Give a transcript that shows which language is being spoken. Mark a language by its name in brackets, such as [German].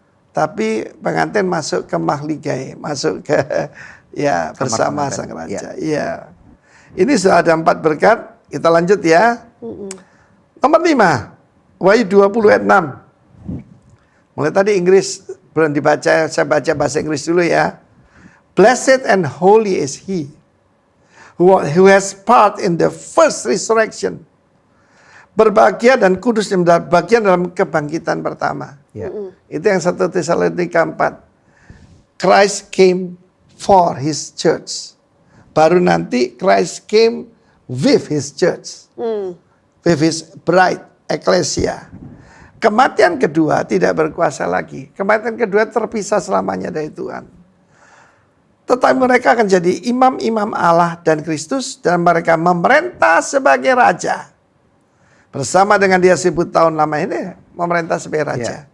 [Indonesian] Tapi pengantin masuk ke mahligai, masuk ke ya bersama sang raja. Iya. Ini sudah ada 4 berkat. Kita lanjut ya. Nomor 5. Wahyu 20 ayat 6. Mulai tadi Inggris belum dibaca, saya baca bahasa Inggris dulu ya. [English] Blessed and holy is he who has part in the first resurrection. [Indonesian] Berbahagia dan kudus yang mendapat bagian dalam kebangkitan pertama. Ya. Itu yang 1 Tesalonika 4. [English] Christ came for his church. [Indonesian] Baru nanti [English] Christ came with his church. With his bride, ecclesia. [Indonesian] Kematian kedua tidak berkuasa lagi. Kematian kedua terpisah selamanya dari Tuhan. Tetapi mereka akan jadi imam-imam Allah dan Kristus. Dan mereka memerintah sebagai raja. Bersama dengan dia 1000 tahun lama ini. Memerintah sebagai raja.